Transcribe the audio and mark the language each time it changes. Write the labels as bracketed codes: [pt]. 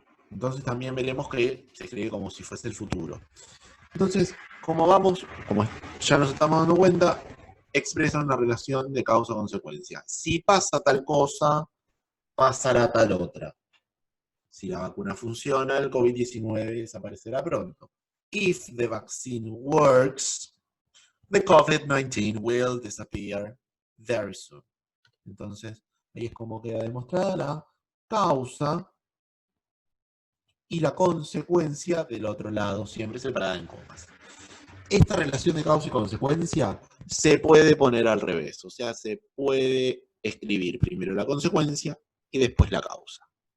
[es] Entonces también veremos que se escribe como si fuese el futuro. Entonces, como ya nos estamos dando cuenta, expresa una relación de causa-consecuencia. Si pasa tal cosa, pasará tal otra. Si la vacuna funciona, el COVID-19 desaparecerá pronto. [en] If the vaccine works, the COVID-19 will disappear very soon. [es] Entonces, ahí es como queda demostrada la causa y la consecuencia del otro lado, siempre separada en comas. Esta relación de causa y consecuencia se puede poner al revés, o sea, se puede escribir primero la consecuencia y después la causa.